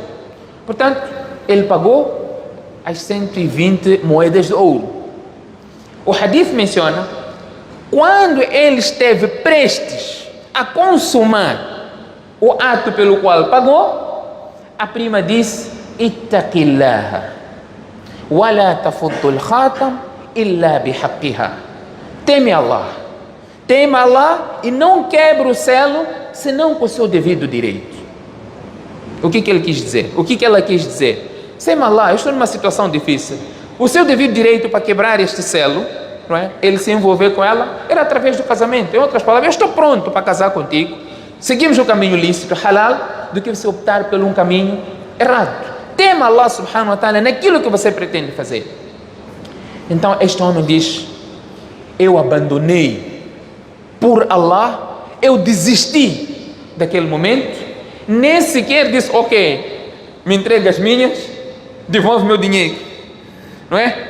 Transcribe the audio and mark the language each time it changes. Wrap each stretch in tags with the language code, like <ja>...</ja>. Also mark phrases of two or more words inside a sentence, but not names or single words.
<pt>Portanto, ele pagou as 120 moedas de ouro. O hadith menciona, quando ele esteve prestes a consumar o ato pelo qual pagou, a prima disse,</pt> <ar>اتق الله ولا تفض الخاتم إلا بحقه.</ar> <pt>Teme Allah e não quebre o selo senão com o seu devido direito. O que ele quis dizer? O que ela quis dizer? Teme Allah, eu estou numa situação difícil. O seu devido direito para quebrar este selo, não é? Ele se envolver com ela, era através do casamento. Em outras palavras, eu estou pronto para casar contigo. Seguimos o caminho lícito, halal, do que você optar por um caminho errado. Tema</pt> <ar>الله سبحانه وتعالى</ar> <pt>naquilo que você pretende fazer. Então este homem diz, eu abandonei por Allah, eu desisti daquele momento, nem sequer disse, ok, me entrega as minhas, devolve meu dinheiro, não é?</pt>